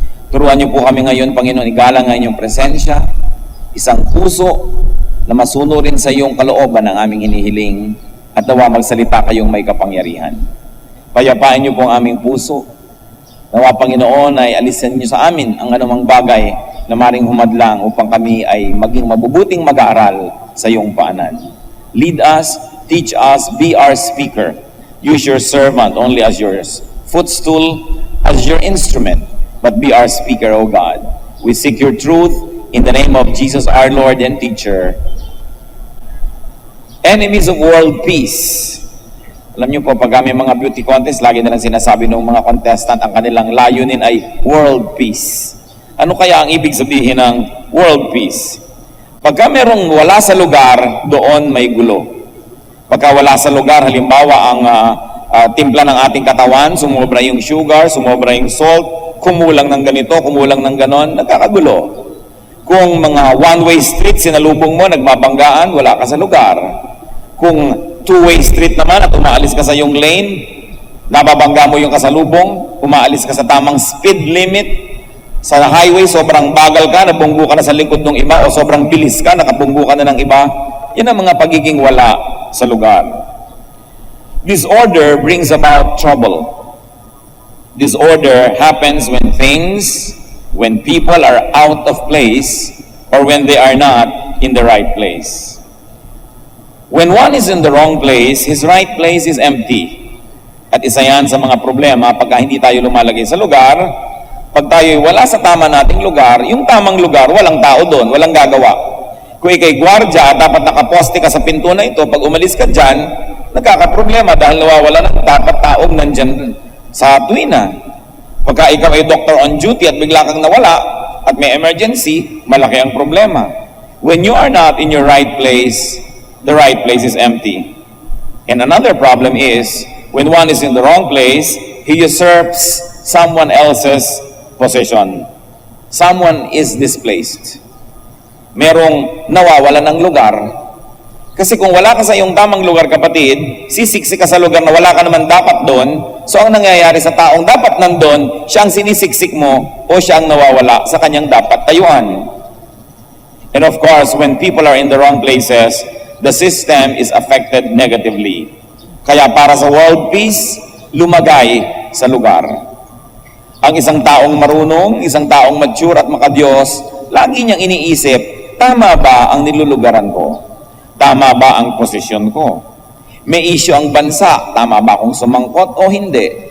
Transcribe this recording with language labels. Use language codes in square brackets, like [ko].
[tl] Turuan niyo po kami ngayon, Panginoon, igalang ang inyong presensya, isang puso na masunurin sa iyong kalooban ang aming hinihiling at nawa magsalita kayong may kapangyarihan. Payapain niyo po ang aming puso. Nawa, Panginoon, ay alisin niyo sa amin ang anumang bagay na maring humadlang upang kami ay maging mabubuting mag-aaral sa iyong paanan. [en] Lead us, teach us, be our speaker. Use your servant only as your footstool, as your instrument, but be our speaker, O God. We seek your truth in the name of Jesus, our Lord and teacher. Enemies of world peace. [tl] Alam niyo po, pag may mga beauty contest, lagi nilang sinasabi ng mga contestant, ang kanilang layunin ay world peace. Ano kaya ang ibig sabihin ng world peace? Pagka merong wala sa lugar, doon may gulo. Pagka wala sa lugar, halimbawa ang timpla ng ating katawan, sumobra yung sugar, sumobra yung salt, kumulang ng ganito, kumulang ng ganon, nagkakagulo. Kung mga one-way street, sinalubong mo, nagmabanggaan, wala ka sa lugar. Kung two-way street naman at umaalis ka sa yung lane, nababangga mo yung kasalubong, umaalis ka sa tamang speed limit, sa highway, sobrang bagal ka, nabunggo ka na sa likod ng iba, o sobrang bilis ka, nakabunggo ka na ng iba. Yan ang mga pagiging wala sa lugar. [en] Disorder brings about trouble. Disorder happens when people are out of place, or when they are not in the right place. When one is in the wrong place, his right place is empty. [tl] At isa yan sa mga problema pagka hindi tayo lumalagay sa lugar. Pag tayo wala sa tama nating lugar, yung tamang lugar, walang tao doon, walang gagawa. Kung ikay gwardya, dapat nakaposte ka sa pinto na ito, pag umalis ka dyan, nagkakaproblema dahil nawawala ng dapat taong nandyan sa tuwina. Pagka ikaw ay [en] doctor on duty [tl] at bigla kang nawala at may emergency, malaki ang problema. [en] When you are not in your right place, the right place is empty. And another problem is, when one is in the wrong place, he usurps someone else's possession. Someone is displaced. [tl] Merong nawawala ng lugar. Kasi kung wala ka sa iyong tamang lugar, kapatid, sisiksi ka sa lugar na wala ka naman dapat doon, so ang nangyayari sa taong dapat nandun, siya ang sinisiksik mo o siya ang nawawala sa kanyang dapat tayuan. [en] And of course, when people are in the wrong places, the system is affected negatively. [tl] Kaya para sa world peace, lumagay sa lugar. Ang isang taong marunong, isang taong mature at makadiyos, lagi niyang iniisip, tama ba ang nilulugaran ko? Tama ba ang posisyon ko? May issue ang bansa, tama ba akong sumangkot o hindi?